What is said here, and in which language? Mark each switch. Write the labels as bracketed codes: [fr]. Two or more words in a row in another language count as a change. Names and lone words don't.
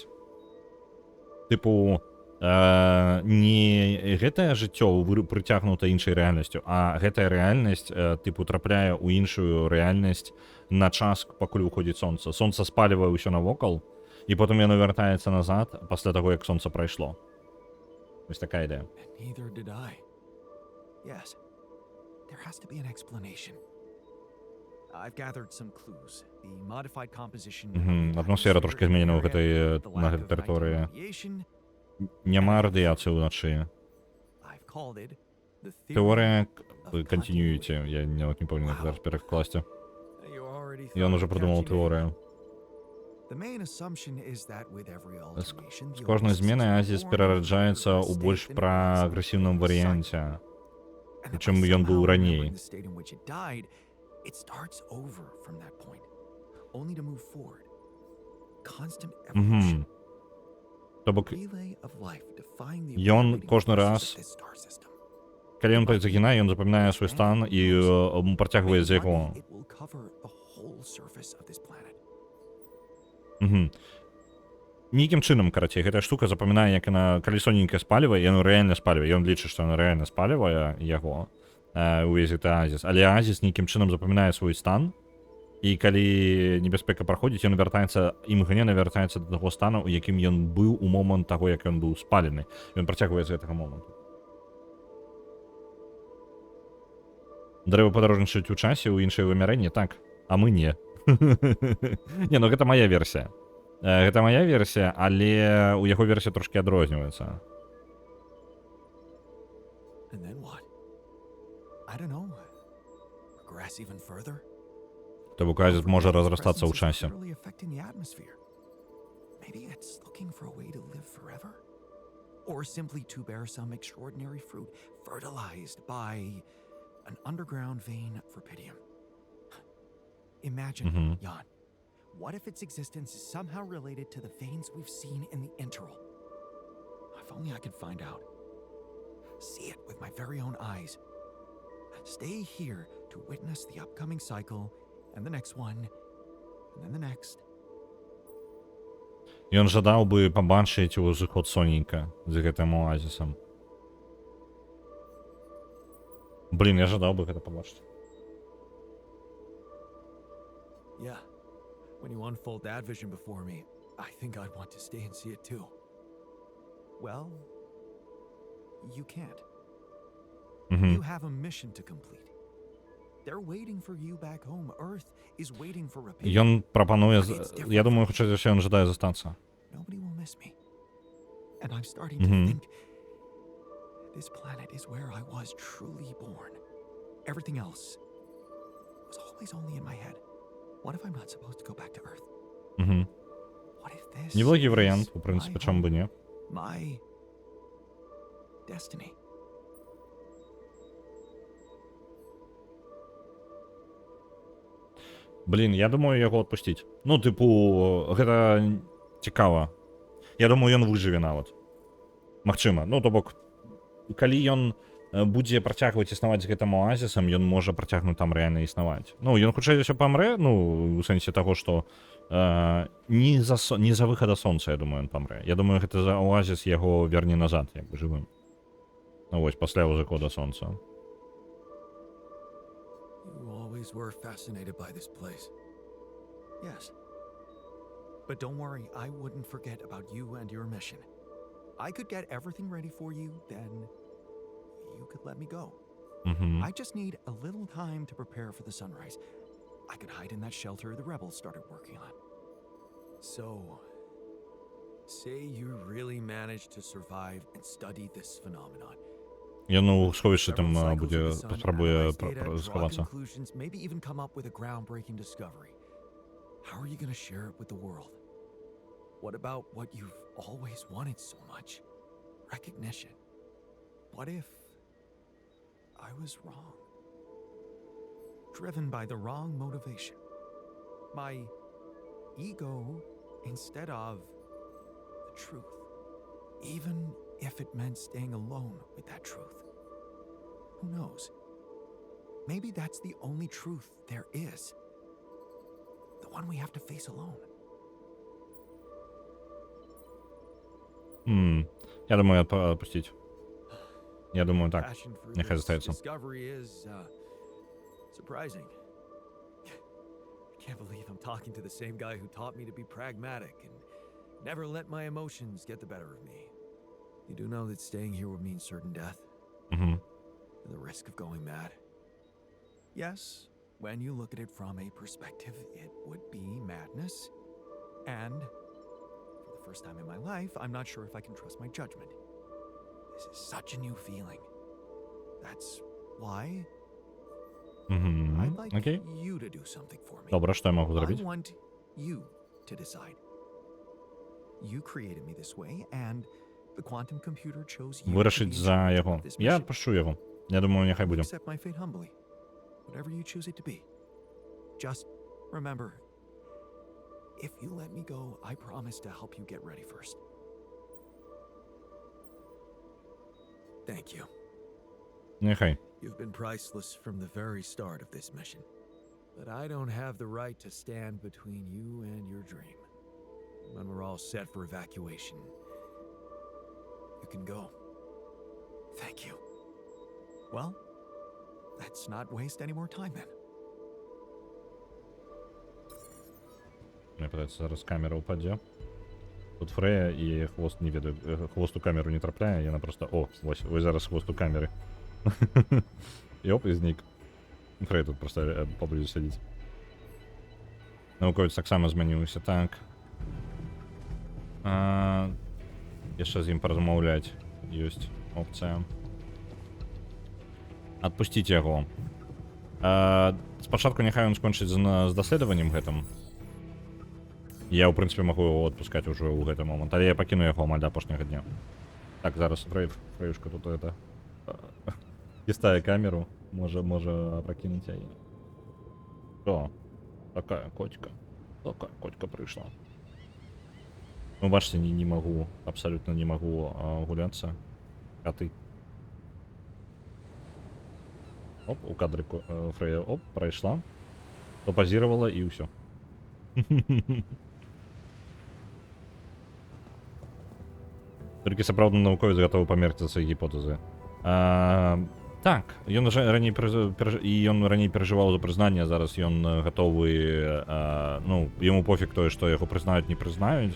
[be] Тыпу, не гэтае жыццё прыцягнута іншай рэальнасцю, а гэтая рэальнасць, тыпу, трапляе ў іншую рэальнасць на час, пакуль выходзіць сонца. Сонца спалівае ўсё навокал, і потым яно вяртаецца назад пасля таго, як сонца прайшло. Вось такая ідэя. [en] And neither did I. Yes, there has to be an explanation. I've gathered some clues. The modified composition. [be] Атмасфера трошки зменена ў гэтай, на гэтай тэрыторыі. Няма радыяцыі ўначы. Тэорыя континьюити. Я нават не помню, як зараз перакласці. Ён [ru] уже придумал [be] тэорію. З кожнай зменай азіс перараджаецца ў больш прагрэсіўным варыянце, чым ён быў раней. [en] It starts over from that point, only to move forward. Constant Мгм. evolution. [be] То бок, [en] Relay of life, defying the [be] ён [en] operating [be] кожны [en] forces [be] раз, [en] of this star system. [be] калі ён загінае, ён запамінае свой стан і працягвае з яго. [en] It will cover the whole surface of this planet. [be] Нейкім чынам, карацей, гэтая штука запамінае, як яна, калі соненькае спалівае, яно рэальна спалівае. Ён лічыць, што яно рэальна спалівае яго. Увесь гэты азіс, але азіс нейкім чынам запамінае свой стан, і калі небяспека праходзіць, ён вяртаецца, імгненна вяртаецца да таго стану, у якім ён быў у момант таго, як ён быў спалены. Ён працягвае з гэтага моманту. Дрэвы падарожнічаюць у часе, у іншае вымярэнне, так, а мы не. Не, ну гэта мая версія. Гэта мая версія, але у яго версія трошки адрозніваецца. [en] And then what? I don't know. Progress even further? [be] То бок азіс можа разрастацца ў часе. [en] Really affecting the atmosphere. Maybe it's looking for a way to live forever, or simply to bear some extraordinary fruit, fertilized by an underground vein of rubidium. Imagine, Jan, what if its existence is somehow related to the veins we've seen in the interval? If only I could find out. See it with my very own eyes. Stay here to witness the upcoming cycle, and the next one, and then the next. [be] Ён жадаў бы пабачыць узыход соненька з гэтым оазісам. Блін, я жадаў бы гэта пабачыць. [en] Yeah. When you unfold that vision before me, I think I'd want to stay and see it too. Well, you can't. You have a mission to complete. They're waiting for you back home. Earth is waiting for repair. [be] Ён прапануе, я думаю, хутчэй за ўсё ён жадае застацца. [en] Nobody will miss me. And I'm starting to think this planet is where I was truly born. Everything else was always only in my head. What if I'm not supposed to go back to Earth? What if this [be] Неблагі [en] is [be] варыянт, у прынцыпе, [en] my [be] чаму бы не. [en] my destiny? [be] Блін, я думаю яго адпусціць. Ну, тыпу, гэта цікава. Я думаю, ён выжыве нават. Магчыма. Ну, то бок, калі ён будзе працягваць існаваць з гэтым оазісам, ён можа працягнуць там рэальна існаваць. Ну, ён хутчэй за ўсё памрэ, ну, у сэнсе таго, што не за выхада сонца, я думаю, ён памрэ. Я думаю, гэта за оазіс яго верне назад, як бы жывым. Ну, вось, пасля узыхода сонца. [en] You always were fascinated by this place. Yes. But don't worry, I wouldn't forget about you and your mission. I could get everything ready for you, then you could let me go. I just need a little time to prepare for the sunrise. I could hide in that shelter the rebels started working on. So, say you really managed to survive and study this phenomenon. [be] Ён у сховішчы там будзе, паспрабуе сховацца. [en] Maybe even come up with a groundbreaking discovery. How are you going to share it with the world? What about what you've always wanted so much? Recognition. What if I was wrong? Driven by the wrong motivation. My ego instead of the truth. Even if it meant staying alone with that truth. Who knows? Maybe that's the only truth there is. The one we have to face alone. [ru] Я думаю, отпустить. Я думаю, так. [en] Passion for [uk] Нехай [en] this [uk] зостається. [en] discovery is surprising. I can't believe I'm talking to the same guy who taught me to be pragmatic and never let my emotions get the better of me. You do know that staying here would mean certain death Угу. and the risk of going mad. Yes, when you look at it from a perspective, it would be madness. And for the first time in my life, I'm not sure if I can trust my judgment. This is such a new feeling. That's why Угу. I'd like Окей. you to do something for me. [uk] Добре, що я можу [en] I [uk] зробити? [en] want you to decide. You created me this way, and the quantum computer chose you to [uk] Вирішить [en] be in [uk] за [en] charge [uk] його. [en] of this [uk] Я [en] mission. [uk] відпущу його. Я думаю, нехай буде. [en] Accept my fate humbly, whatever you choose it to be. Just remember, if you let me go, I promise to help you get ready first. Thank you. [uk] Нехай. [en] You've been priceless from the very start of this mission. But I don't have the right to stand between you and your dream. When we're all set for evacuation, you can go. Thank you. Well, let's not waste any more time then. [ru] Мне подается, [uk] зараз камера упаде. Тут Фрея і хвост не веду. Хвост у камеру не трапляє, і вона просто. О, ось зараз хвост у камери. І оп, і зник. Фрей тут просто поблизу сидить. Науковець так само змінився. Так. [be] Яшчэ з ім паразмаўляць. Ёсць опцыя. Адпусціць яго. Спачатку няхай ён скончыць з даследаваннем гэтым. Я, ў прынцыпе, магу яго адпускаць ужо ў гэты момант, але я пакіну яго амаль да апошняга дня. Так, зараз Фрэюшка тут это... Кістае камеру, можа пракінуць яе. О, такая котика прыйшла. [uk] Ну, бачите, [ru] не могу, абсолютно не могу гуляться. Коты. [uk] Оп, у кадрику Фрея, оп, пройшла. [ru] Попозировала и все. [be] Толькі сапраўдны навуковец гатовы памерці за свае гіпотэзы. Так, ён раней перажываў за прызнанне, зараз ён гатовы, ну, яму пофіг тое, што яго прызнаюць, не прызнаюць.